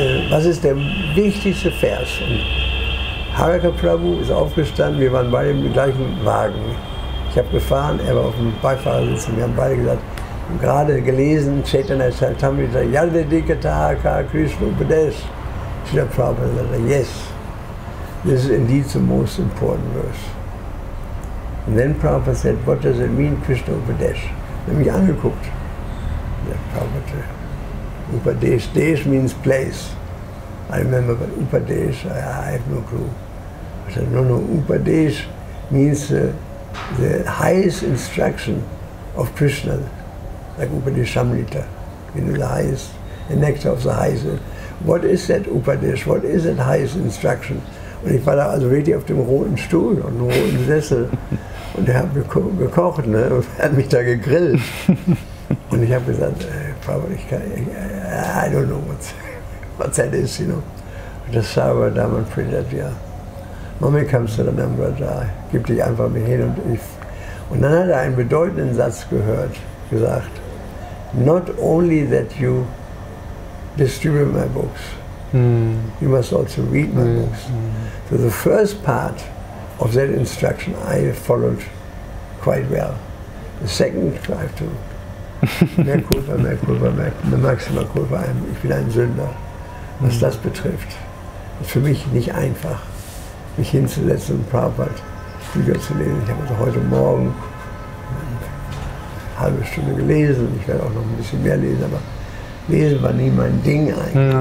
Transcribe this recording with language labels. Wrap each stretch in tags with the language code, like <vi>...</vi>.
<de>Was ist der wichtigste Vers? Und Haraka Prabhu ist aufgestanden, wir waren beide im gleichen Wagen. Ich habe gefahren, er war auf dem Beifahrersitz und wir haben beide gesagt, gerade gelesen, Chaitanya Charitamrita, Yadidekataka Krishna Upadesh.</de> <en>Srila Prabhupada said, yes, this is indeed the most important verse. And then Prabhupada said, what does it mean, Krishna Upadesh?</en> <de>Ich habe mich angeguckt.</de> <en>Prabhupada, Upadesh, Desh means place. I remember, but Upadesh, I have no clue. I said, no, Upadesh means the highest instruction of Krishna. Like Upadeshamrita, the highest, the nectar of the highest. What is that Upadesh? What is that highest instruction?</en> <de>Und ich war da also wirklich auf dem roten Stuhl und einem roten Sessel und er hat gekocht, ne? Und er hat mich da gegrillt. Und ich habe gesagt, Prabhupada,</de> <en>I don't know what that is, you know.</en> <de>Das Sarva Daman Pridat, ja. Mommy comes to the number, da gib dich einfach mir hin und ich. Und dann hat er einen bedeutenden Satz gesagt,</de> <en>not only that you distribute my books,</en> <de>you must also read my books.</de> <en>So the first part of that instruction I followed quite well. The second, I have to, mehr maxima culpa,</en> <de>ich bin ein Sünder, was das betrifft. Das ist für mich nicht einfach, mich hinzusetzen und Prabhupada Bücher zu lesen. Ich habe also heute Morgen halbe Stunde gelesen, ich werde auch noch ein bisschen mehr lesen, aber Lesen war nie mein Ding eigentlich.</de>